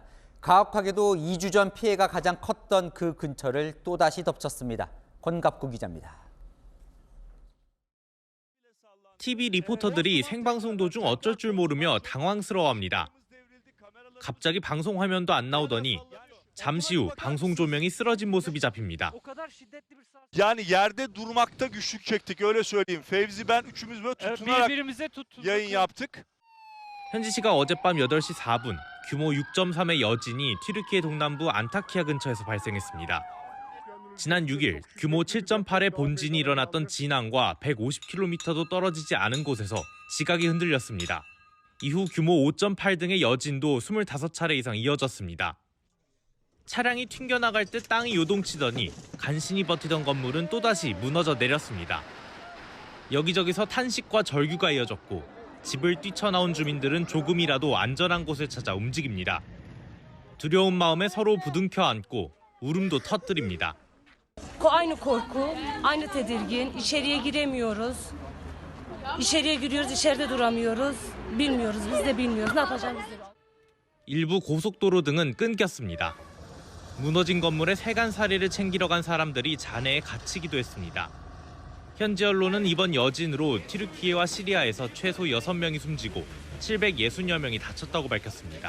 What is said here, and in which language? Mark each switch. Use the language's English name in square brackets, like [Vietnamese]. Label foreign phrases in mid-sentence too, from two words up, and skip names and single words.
[Korean] 가혹하게도 2주 전 피해가 가장 컸던 그 근처를 또다시 덮쳤습니다. 권갑구 기자입니다. TV 리포터들이 생방송 도중 어쩔 줄 모르며 당황스러워합니다. 갑자기 방송 화면도 안 나오더니 잠시 후 방송 조명이 쓰러진 모습이 잡힙니다. [Turkish] Yani yerde durmakta güçlük çektik öyle söyleyeyim. Fevzi ben üçümüz böyle tutunarak yayın yaptık. [Korean] 현지 시각 어젯밤 8시 4분 규모 6.3의 여진이 튀르키예 동남부 안타키아 근처에서 발생했습니다. 지난 6일 규모 7.8의 본진이 일어났던 진앙과 150km도 떨어지지 않은 곳에서 지각이 흔들렸습니다. 이후 규모 5.8 등의 여진도 25차례 이상 이어졌습니다. 차량이 튕겨나갈 듯 땅이 요동치더니 간신히 버티던 건물은 또다시 무너져 내렸습니다. 여기저기서 탄식과 절규가 이어졌고 집을 뛰쳐나온 주민들은 조금이라도 안전한 곳을 찾아 움직입니다. 두려운 마음에 서로 부둥켜 안고 울음도 터뜨립니다. [Turkish] Aynı korku, aynı tedirgin. İçeriye giremiyoruz. İçeriye giriyoruz, içeride duramıyoruz. Bilmiyoruz, biz de bilmiyoruz. Ne yapacağımızı. [Korean] 일부 고속도로 등은 끊겼습니다. 무너진 건물에 세간살이를 챙기러 간 사람들이 잔해에 갇히기도 했습니다. 현지 언론은 이번 여진으로 튀르키예와 시리아에서 최소 6명이 숨지고 760여 명이 다쳤다고 밝혔습니다.